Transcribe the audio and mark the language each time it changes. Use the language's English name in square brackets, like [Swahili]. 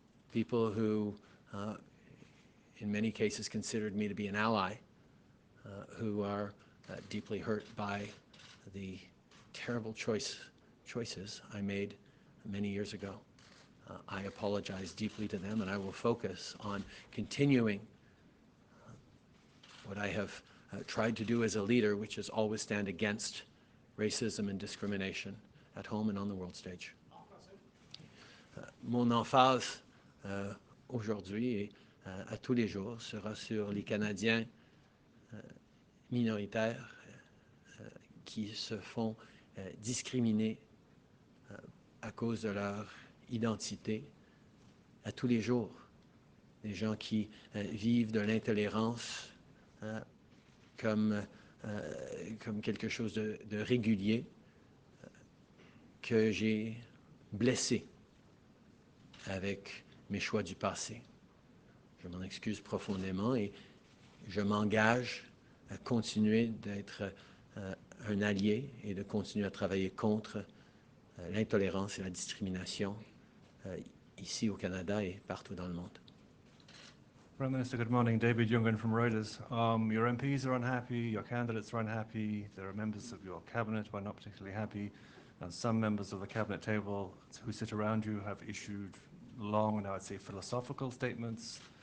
[English] People who, in many cases, considered me to be an ally, who are deeply hurt by the terrible choices I made many years ago. I apologize deeply to them, and I will focus on continuing what I have tried to do as a leader, which is always stand against racism and discrimination at home and on the world stage. [French] Mon emphase aujourd'hui et à tous les jours sera sur les Canadiens minoritaires qui se font discriminer à cause de leur identité à tous les jours. Des gens qui vivent de l'intolérance comme quelque chose de régulier, que j'ai blessé avec mes choix du passé. Je m'en excuse profondément et je m'engage à continuer d'être un allié et de continuer à travailler contre l'intolérance et la discrimination ici au Canada et partout dans le monde. [English] Prime Minister, good morning. David Youngren from Reuters. Your MPs are unhappy, your candidates are unhappy, there are members of your cabinet who are not particularly happy, and some members of the cabinet table who sit around you have issued long and I would say philosophical statements.